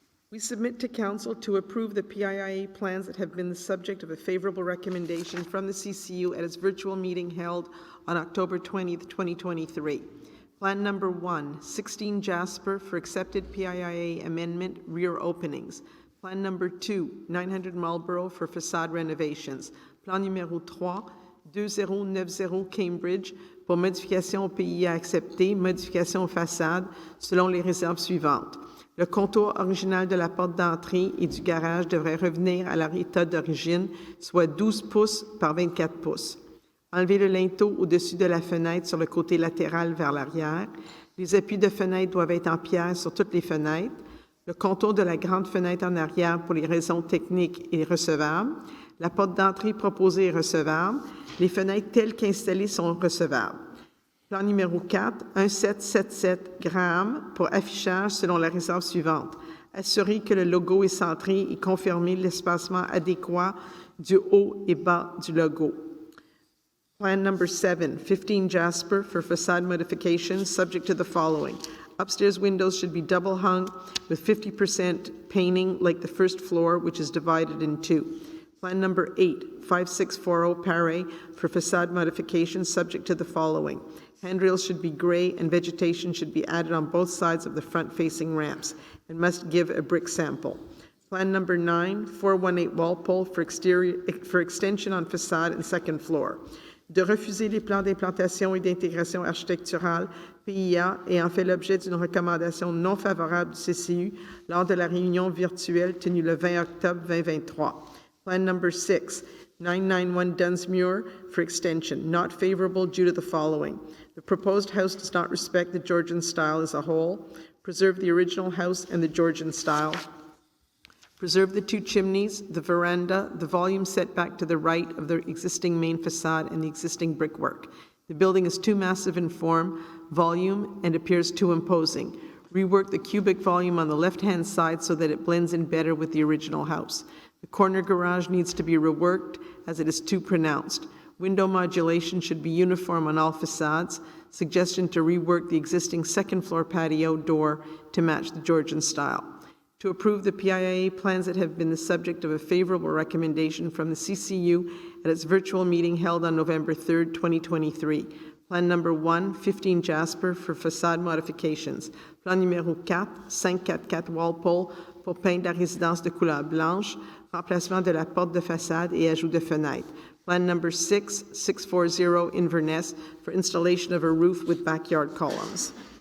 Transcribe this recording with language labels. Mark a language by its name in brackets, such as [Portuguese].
[English] We submit to Council to approve the PIIA plans that have been the subject of a favorable recommendation from the CCU at its virtual meeting held on October 20th, 2023. Plan number 1, 16 Jasper for accepted PIIA amendment rear openings. Plan number 2, 900 Marlborough for facade renovations. [French] Plan numéro 3, 2090 Cambridge pour modification au PIA accepté, modification aux façades selon les réserves suivantes. Le contour original de la porte d'entrée et du garage devrait revenir à leur état d'origine, soit 12 pouces par 24 pouces. Enlever le linteau au-dessus de la fenêtre sur le côté latéral vers l'arrière. Les appuis de fenêtre doivent être en pierre sur toutes les fenêtres. Le contour de la grande fenêtre en arrière pour les raisons techniques est recevable. La porte d'entrée proposée est recevable. Les fenêtres telles qu'installées sont recevables. Plan numéro 4, 1777 Graham pour affichage selon la réserve suivante. Assurer que le logo est centré et confirmer l'espacement adéquat du haut et bas du logo. [English] Plan number 7, 15 Jasper for facade modifications subject to the following. Upstairs windows should be double hung with 50% painting like the first floor, which is divided in two. Plan number 8, 5640 Paray for facade modifications subject to the following. Handrails should be gray and vegetation should be added on both sides of the front-facing ramps and must give a brick sample. Plan number 9, 418 Walpole for extension on facade and second floor. [French] De refuser les plans d'implantation et d'intégration architecturale PIA ayant fait l'objet d'une recommandation non favorable du CCU lors de la réunion virtuelle tenue le 20 octobre 2023. [English] Plan number 6, 991 Dunsmuir for extension, not favorable due to the following. The proposed house does not respect the Georgian style as a whole, preserve the original house and the Georgian style, preserve the 2 chimneys, the veranda, the volume setback to the right of the existing main facade and the existing brickwork. The building is too massive in form, volume, and appears too imposing. Rework the cubic volume on the left-hand side so that it blends in better with the original house. The corner garage needs to be reworked as it is too pronounced. Window modulation should be uniform on all facades. Suggestion to rework the existing second-floor patio door to match the Georgian style. To approve the PIA plans that have been the subject of a favorable recommendation from the CCU at its virtual meeting held on November 3rd, 2023. Plan number 1, 15 Jasper for facade modifications. [French] Plan numéro 4, 544 Walpole pour peindre la résidence de couleur blanche, remplacement de la porte de façade et ajout de fenêtres. [English] Plan number 6, 640 Inverness for installation of a roof with backyard columns.